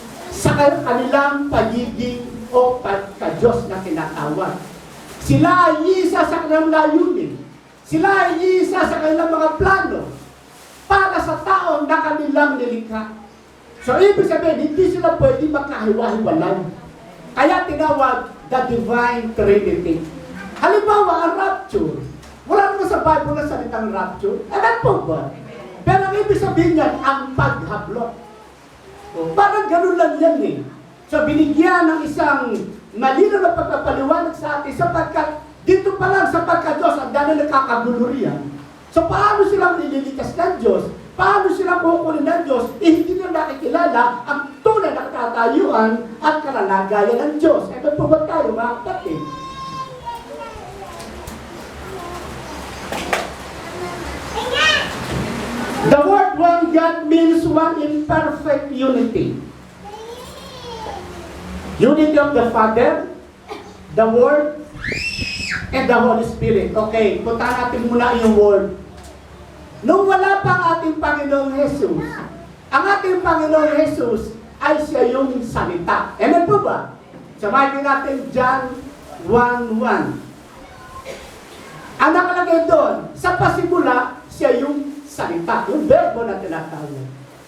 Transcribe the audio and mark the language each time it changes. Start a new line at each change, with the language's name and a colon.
Filipino: Sa kanilang pagiging o pagka-Diyos na tinatawag. Sila ay isa sa kanilang layunin. Sila ay isa sa kanilang mga plano para sa taong na kanilang nilikha. So, ibig sabihin, hindi sila pwede magkahiwa-hiwalay. Kaya tinawag the Divine Trinity. Halimbawa, ang rapture. Wala naman sa Bible na salitang rapture. Alam po ba? Pero ang ibig sabihin niyan, ang paghablot. Parang ganun lang yan eh. So, binigyan ng isang malinaw na pagpapaliwanag sa atin sapagkat dito pa lang sa pagka-Diyos ang dahil nakakagulo riyan. So, paano silang nililikas ng Diyos? Paano silang kukunin ng Diyos? Hindi nila nakikilala ang tunay na katatayuan at kalalagayan ng Diyos. Ito po ba tayo, mga kapatid?
English: The word one God means one in perfect unity. Unity of the Father, the Word, and the Holy Spirit.
Filipino: Okay, puntahan natin muna yung Word. Nung wala pa ang ating Panginoong Jesus, ang ating Panginoong Jesus ay siya yung salita. Amen po ba? Samahin natin John 1:1. Ang nakalagay doon, sa pasimula, siya yung salita, yung verbo na tinatawag.